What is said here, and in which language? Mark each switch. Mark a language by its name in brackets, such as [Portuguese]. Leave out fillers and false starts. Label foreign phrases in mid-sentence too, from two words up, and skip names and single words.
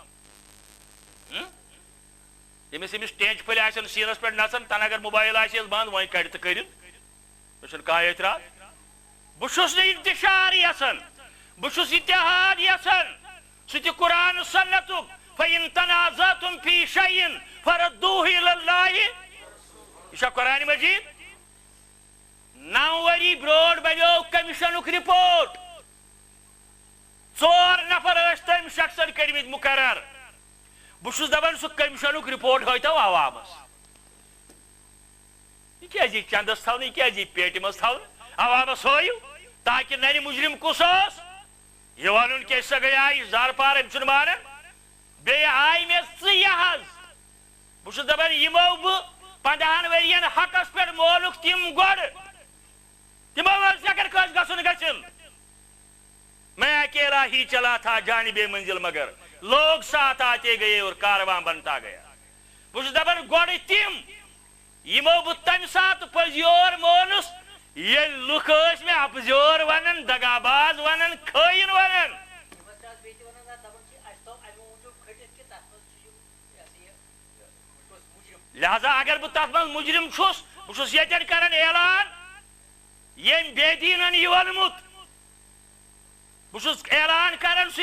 [Kashmiri] ییٚمِس أمِس ٹینچ پھٔلۍ آسن سیٖنس پٮ۪ٹھ نژان تنہٕ اگر موبایل آسٮ۪س بنٛد وۄنۍ کڑِ تہٕ کٔرِنۍ مےٚ چھُنہٕ کانٛہہ اعتراض بہٕ چھُس نہٕ انتشار یژھان بہٕ چھُس اتحاد یژھان سُہ تہِ قرآن سنتُک [Arabic] فإن تنازعتم فی شیء فردوه إلی اللہ [Kashmiri] یہ چھا قرآن مجید 9 ؤری برونٛٹھ بنیو کمیشنُک رپورٹ 4 نفر ٲسۍ تٔمۍ شخصن کٔرمٕتۍ مُقرر بہٕ چھُس دپان سُہ کمیشنُک رپورٹ ہٲیتو عوامس یہ کیٛازِ یی چندس تھاونہٕ یہ کیٛازِ یی پیٹہِ منٛز تھاونہٕ عوامس ہٲیِو تاکہِ ننہِ مُجرِم کُس اوس یہ ونُن کہِ سۄ گٔیے زارٕ پار أمۍ چھُنہٕ مانان بیٚیہِ آیہِ مےٚ ژٕیہِ حظ بہٕ چھُس دپان یِمو بہٕ 15 ؤرین حقس پٮ۪ٹھ مولُکھ تِم گۄڈٕ تِمو ٲس اگر کٲنٛسہِ گژھُن گژھِنۍ [Urdu] میں اکیلا ہی چلا تھا جانب منزل مگر لوگ ساتھ آتے گئے اور کارواں بنتا گیا [Kashmiri] بہٕ چھُس دپان گۄڈٕ تِم یِمو بہٕ تمہِ ساتہٕ پٔزیور مونُس ییٚلہِ لُکھ ٲسۍ مےٚ اپزیور ونان دگاباز ونان خٲیِن ونان لہذا اگر بہٕ تتھ منٛز مُجرِم چھُس بہٕ چھُس ییٚتٮ۪ن کران اعلان ییٚمۍ بے دیٖنن یہِ ووٚنمُت بہٕ چھُس اعلان کران سُہ